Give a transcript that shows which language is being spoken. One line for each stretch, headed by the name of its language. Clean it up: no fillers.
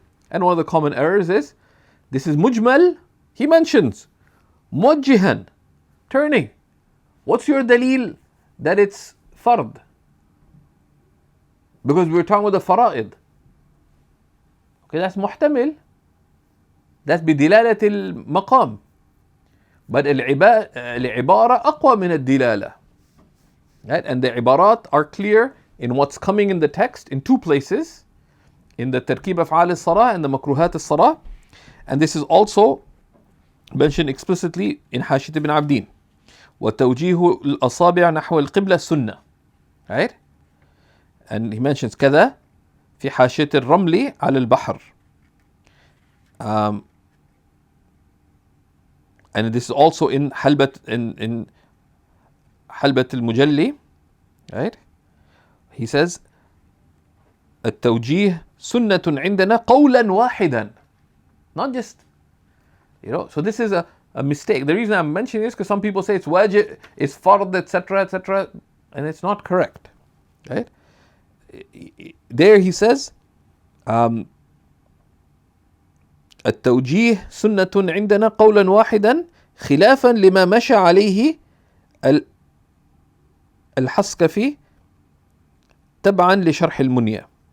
English: And one of the common errors is, this is mujmal, he mentions muwajjihan, turning. What's your dalil that it's fard? Because we're talking about the fara'id. Okay, that's muhtamil. That's
Arabic: بدلالة المقام.
English: But
Arabic: العبارة أقوى من الدلالة.
English: Right? And the ibarat are clear in what's coming in the text in two places, in the tarkib af'al al-salah and the makruhat al-salah. And this is also mentioned explicitly in Hashit ibn Abdin.
Arabic: وَتَوْجِيهُ الْأَصَابِعَ نَحْوَ الْقِبْلَةِ السُنَّةِ.
English: Right? And he mentions
Arabic: كذا في حاشية الرمل على البحر.
English: And this is also in in حلبة المجلي, right?
Arabic: He says التوجيه سنة عندنا قولا واحدا.
English: Not just, so this is a mistake. The reason I'm mentioning this because some people say it's wajib, it's fard, etc., etc., and it's not correct, right? There he says
Arabic: التوجيه سنة عندنا قولا واحدا خلافا لما مشى عليه الحسكفي تبعا لشرح المنية.